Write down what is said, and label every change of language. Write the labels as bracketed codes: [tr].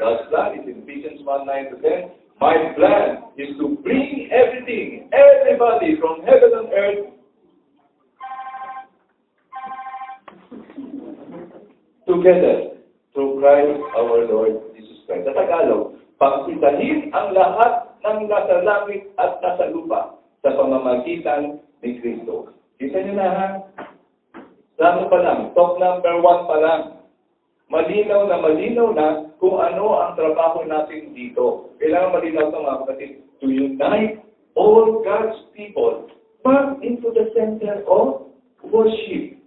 [en] God's plan is in Ephesians 1, 9 to 10. My plan is to bring everything, everybody from heaven and earth together through Christ our Lord Jesus Christ. [tl] Sa Tagalog, pagkitahin ang lahat ng nasa langit at nasa lupa sa pamamagitan ni Kristo. Kita niyo na ha? Ano pa lang? [en] Talk number 1 [tl] pa lang. Malinaw na kung ano ang trabaho natin dito. Kailangan malinaw ito mga kapatid. [en] To unite all God's people back into the center of worship.